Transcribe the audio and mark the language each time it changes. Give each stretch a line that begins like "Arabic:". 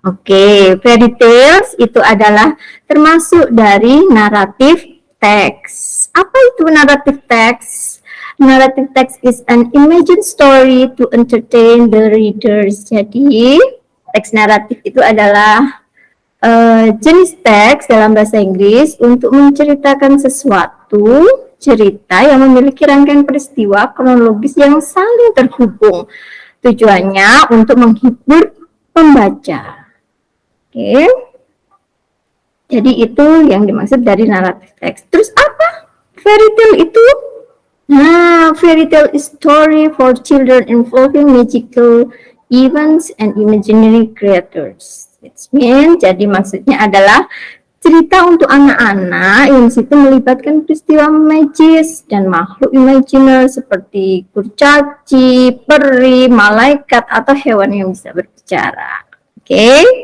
Indonesian: Oke, fairy tales itu adalah termasuk dari naratif teks. Apa itu naratif teks?
English: Narrative text is an imagined story to entertain the readers.
Indonesian: Jadi, teks naratif itu adalah jenis teks dalam bahasa Inggris untuk menceritakan sesuatu cerita yang memiliki rangkaian peristiwa kronologis yang saling terhubung. Tujuannya untuk menghibur pembaca. Oke. Jadi itu yang dimaksud dari naratif teks. Terus apa? Fairy tale itu?
English: Nah, fairy tale is story for children involving magical events and imaginary creatures. It means,
Indonesian: jadi maksudnya adalah cerita untuk anak-anak yang situ melibatkan peristiwa magis dan makhluk imajiner seperti kurcaci, peri, malaikat, atau hewan yang bisa berbicara. Oke? Okay?